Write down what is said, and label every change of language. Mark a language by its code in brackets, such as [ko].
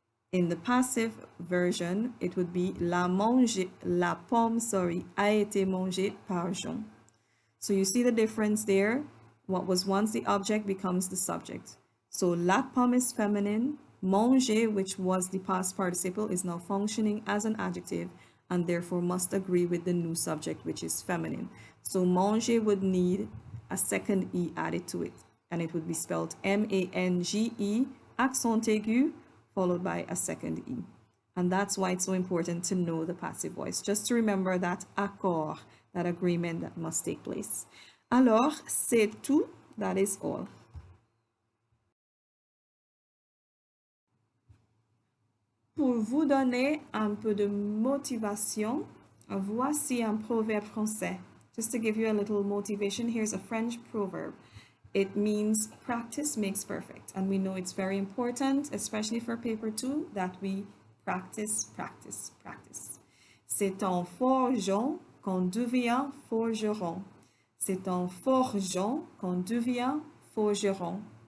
[en] In the passive version, it would be [fr] la pomme, a été mangée par Jean. [en] So you see the difference there. What was once the object becomes the subject. So la pomme is feminine. Manger, which was the past participle, is now functioning as an adjective and therefore must agree with the new subject, which is feminine. So manger would need a second E added to it, and it would be spelled M-A-N-G-E, accent aigu, followed by a second E. And that's why it's so important to know the passive voice, just to remember that accord, that agreement that must take place. [fr] Alors, c'est tout, [en] that is all. [fr] Pour vous donner un peu de motivation, voici un proverbe français. [en] Just to give you a little motivation, here's a French proverb. It means practice makes perfect. And we know it's very important, especially for paper 2, that we practice, practice, practice. [fr] C'est en forgeant qu'on devient forgeron. C'est en forgeant qu'on devient forgeron.